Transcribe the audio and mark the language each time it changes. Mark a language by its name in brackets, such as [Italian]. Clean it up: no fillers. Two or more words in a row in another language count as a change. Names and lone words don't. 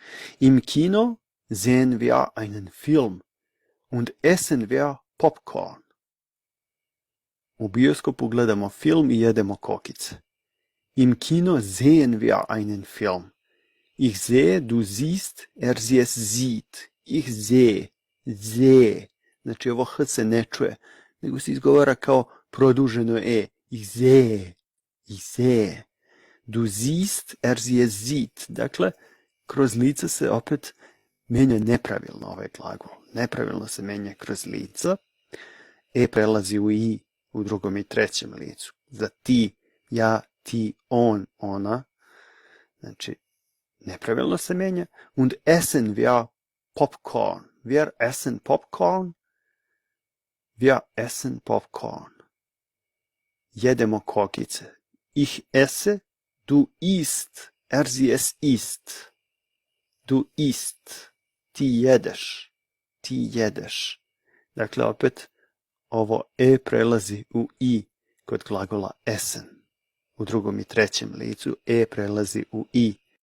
[German] Im Kino sehen wir einen Film und essen wir Popcorn. [Serbian] U bioskopu gledamo film I jedemo kokice. [German] Im Kino sehen wir einen Film. Ich sehe, du siehst, sie es sieht. Ich sehe, sehe. [Serbian] Znači ovo h se ne čuje, nego se izgovara kao produženo e. [German] Ich sehe, ich sehe. Du siehst, sie es sieht. [Serbian] Dakle, kroz lice se opet menja nepravilno ovaj glagol. Nepravilno se menja kroz lica. E prelazi u i u drugom I trećem licu. Za ti, ja, ti, on, ona. Znači, nepravilno se menja. [German] Und essen wir Popcorn. Wir essen Popcorn. Wir essen Popcorn. [Serbian] Jedemo kokice. [German] Ich esse, du isst, sie es isst. Du isst. [Serbian] Ti jedeš. Ti jedeš. Dakle, opet, ovo e prelazi u i kod glagola essen. U drugom I trećem licu e prelazi u i